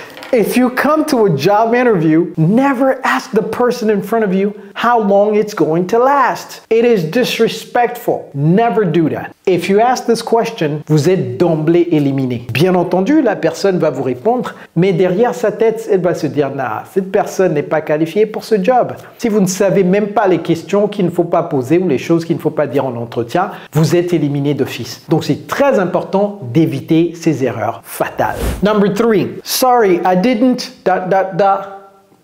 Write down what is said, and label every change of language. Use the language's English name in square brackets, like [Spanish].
[English] If you come to a job interview, never ask the person in front of you how long it's going to last. It is disrespectful. Never do that. If you ask this question, [French] vous êtes d'emblée éliminé. Bien entendu, la personne va vous répondre, mais derrière sa tête, elle va se dire, nah, cette personne n'est pas qualifiée pour ce job. Si vous ne savez même pas les questions qu'il ne faut pas poser ou les choses qu'il ne faut pas dire en entretien, vous êtes éliminé d'office. Donc, c'est très important d'éviter ces erreurs fatales. [English] Number three, sorry, I didn't ...